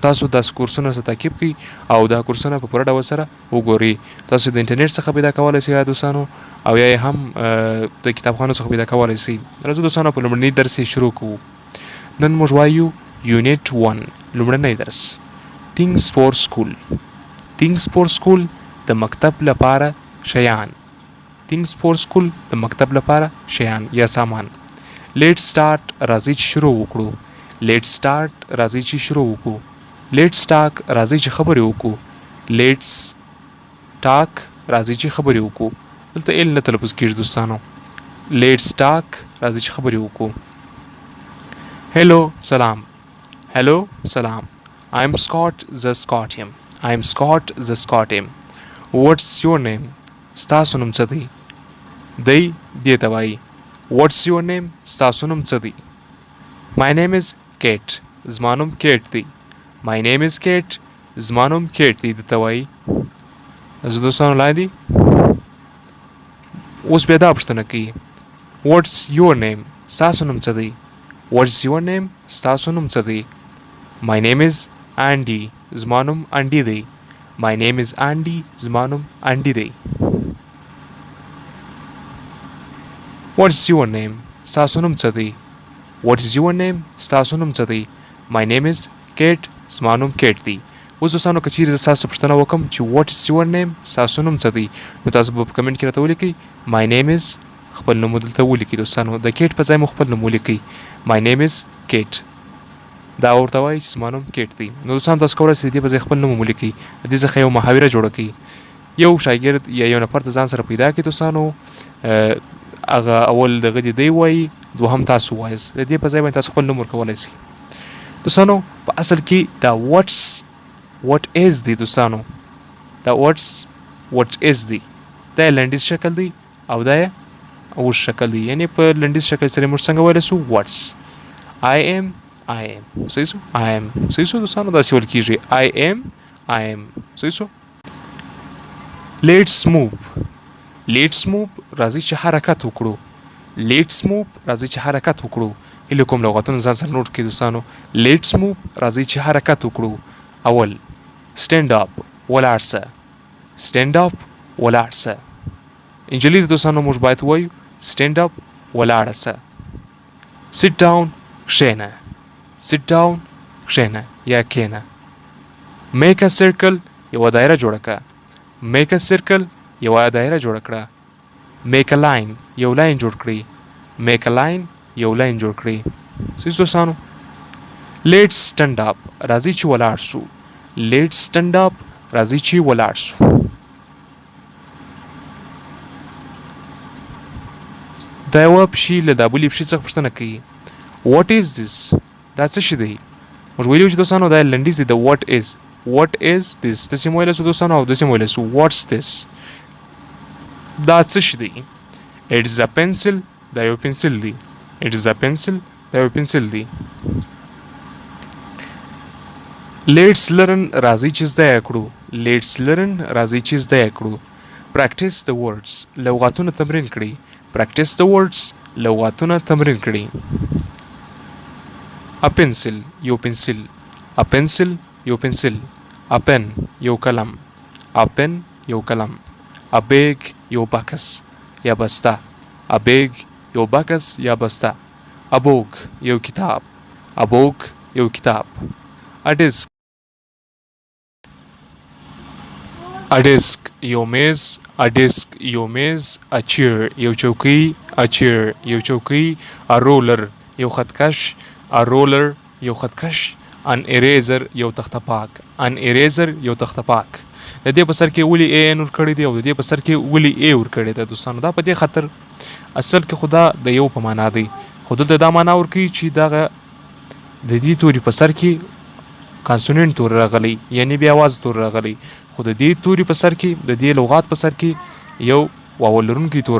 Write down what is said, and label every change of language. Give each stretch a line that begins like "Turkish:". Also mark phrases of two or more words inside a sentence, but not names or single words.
Pashto: تاسو دا کورسونه سره تعقیب کړئ او دا کورسونه په پوره ډول سره وګورئ. تاسو د انټرنیټ څخه پیدا کولی شئ دوستانو او یا هم د کتابخانو څخه پیدا کولی شئ. راځو دوستانو په لومړني درس شروع کوو. نن موږ وایو یونټ 1 لومړنی درس
English: Things for school. Things for school
Pashto: د مکتب لپاره شیان.
English: Things for school
Pashto: د مکتب لپاره شیان یا سامان.
English: Let's start
Pashto: راځي چې شروع وکړو.
English: Let's start
Pashto: راځي چې شروع وکړو.
English: Let's talk
Pashto: راځي چې خبرې وکړو.
English: Let's talk
Pashto: راځي چې خبرې وکړو. دلته ال نه تلفظ کېږي دوستانو.
English: Let's talk
Pashto: راځي چې خبرې وکړو. Hello سلام. Hello سلام.
English: I'm Scott the Scotian. I'm Scott the Scotian. What's your name?
Pashto: ستاسو نوم څه دی؟ دی دې ته وایي.
English: What's your name?
Pashto: ستاسو نوم څه دی؟
English: My name is Kate.
Pashto: زما نوم کیټ دی.
English: My name is Kate.
Pashto: زما نوم کیټ دی دې ته وایي. زه دوستانو لاندې اوس بیا دا پوښتنه کوي.
English: What's your name?
Pashto: ستاسو نوم څه دی؟
English: What's your name?
Pashto: ستاسو نوم څه دی؟
English: My name is Andy.
Pashto: زما نوم انډي دی.
English: My name is Andy.
Pashto: زما نوم انډي دی.
English: What's your name?
Pashto: ستاسو نوم څه دی؟
English: What is your name?
Pashto: ستاسو نوم څه دی؟
English: My name is Kate.
Pashto: زما نوم کیټ دی. اوس دوستانو که چیرې زه ستاسو پوښتنه وکړم چې
English: what is your name?
Pashto: ستاسو نوم څه دی؟ نو تاسو به په کمنټ کې راته ولیکئ
English: My name is
Pashto: خپل نوم دلته ولیکئ دوستانو. د کیټ په ځای مو خپل نوم ولیکئ.
English: My name is Kate.
Pashto: دا ورته وایي چې زما نوم کیټ دی. نو دوستانو تاسو کولی شئ د دې په ځای خپل نوم ولیکئ. د دې څخه یو محاوره جوړه کړئ. یو شاګرد یا یو نفر د ځان سره پیدا کړئ دوستانو. هغه اول دغه دی وایي، دوهم تاسو وایاست. د دې په ځای باندې تاسو خپل نوم ورکولی شئ. دوستانو په اصل کې دا
English: what is the
Pashto: دوستانو. دا
English: what is the.
Pashto: دا یې لنډیز شکل دی او دا یې اوږد شکل دی. یعنې په لنډیز شکل سره موږ څنګه ویلی سو وټس.
English: I am
Pashto: صحیح سو.
English: I am
Pashto: صحیح سو دوستانو. داسې ویل کېږي
English: I am
Pashto: صحیح سو.
English: Let's move
Pashto: راځي چې حرکت وکړو.
English: Let's move
Pashto: راځي چې حرکت وکړو. هیله کوم لغتونه ځان سره نوټ کړئ دوستانو.
English: Let's move
Pashto: راځي چې حرکت وکړو. اول
English: stand up
Pashto: ولاړ سه.
English: stand up
Pashto: ولاړ سه. انجلي دوستانو موږ باید ووایو
English: stand up
Pashto: ولاړه سه.
English: sit down
Pashto: کښېنه.
English: sit down
Pashto: کښېنه یا کښېنه.
English: make a circle
Pashto: یوه دایره جوړه کړه.
English: make a circle
Pashto: یوه دایره جوړه کړه.
English: make a line
Pashto: یو لاین جوړ کړئ.
English: make a line
Pashto: یو لاین جوړ کړئ. صحیح دوستانو.
English: let's stand up
Pashto: راځي چې ولاړ سو.
English: let's stand up
Pashto: راځي چې ولاړ سو. دا یوه پښې له دا بلې پښې څخه پوښتنه کوي
English: What is this?
Pashto: دا څه شی دی؟ موږ ویلي وو چې دوستانو دا لنډیز دی د
English: what is this.
Pashto: داسې مو ویلی سو دوستانو او داسې مو ویلی سو
English: what's this.
Pashto: دا څه شی دی؟
English: It is a pencil.
Pashto: دا یو پنسل دی.
English: It is a pencil.
Pashto: دا یو پنسل دی.
English: Let's learn
Pashto: راځي چې زده یې کړو.
English: Let's learn
Pashto: راځي چې زده یې کړو.
English: Practice the words
Pashto: لغاتونه تمرین کړئ.
English: Practice the words
Pashto: لغاتونه تمرین کړئ.
English: A pencil
Pashto: یو پنسل.
English: A pencil
Pashto: یو پنسل.
English: A pen
Pashto: یو قلم.
English: A pen
Pashto: یو قلم.
English: A bag
Pashto: یو بکس یا بسته.
English: A bag
Pashto: یو بکس یا بسته.
English: A book
Pashto: یو کتاب.
English: A book
Pashto: یو کتاب.
English: A desk
Pashto: یو میز.
English: A desk
Pashto: یو میز.
English: A chair
Pashto: یو چوکۍ.
English: A chair
Pashto: یو چوکۍ.
English: A roller
Pashto: یو خطکش.
English: A roller
Pashto: یو خطکش.
English: An eraser
Pashto: یو تخته پاک.
English: An eraser
Pashto: یو تخته پاک. د دې په سر کې ولې ای ان ور کړی دی او د دې په سر کې ولې ای ور کړی دی دوستانو دا په دې خاطر اصل کې خدا د یو په معنا دی خو دلته دا معنا ورکوي چې دغه د دې توري په سر کې کانسوننټ تور راغلی یعنی بیا आवाज تور راغلی خو د دې توري په سر کې د دې لغات په سر کې یو واو لرونکی تور